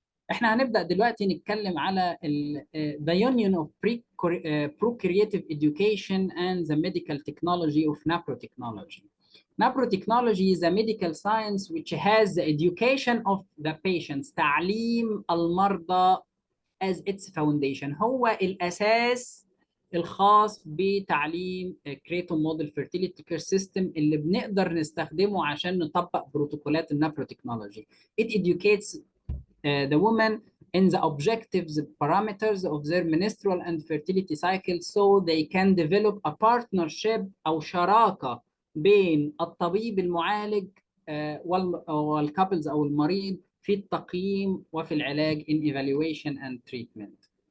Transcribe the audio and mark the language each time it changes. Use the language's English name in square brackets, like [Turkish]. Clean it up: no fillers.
[Arabic] احنا هنبدا دلوقتي نتكلم على [English] the union of procreative education and the medical technology of NaProTECHNOLOGY. NaProTECHNOLOGY is a medical science which has the education of the patients. [Arabic] تعليم المرضى [English] as its foundation، [Arabic] هو الأساس الخاص بتعليم كريتون موديل فيرتيليتي كير سيستم اللي بنقدر نستخدمه عشان نطبق بروتوكولات النابروتكنولوجي. [English] It educates the women in the objectives parameters of their menstrual and fertility cycle so they can develop a partnership [Arabic] أو شراكة بين الطبيب المعالج والكابلز أو المريض في التقييم وفي العلاج [English] in evaluation and treatment.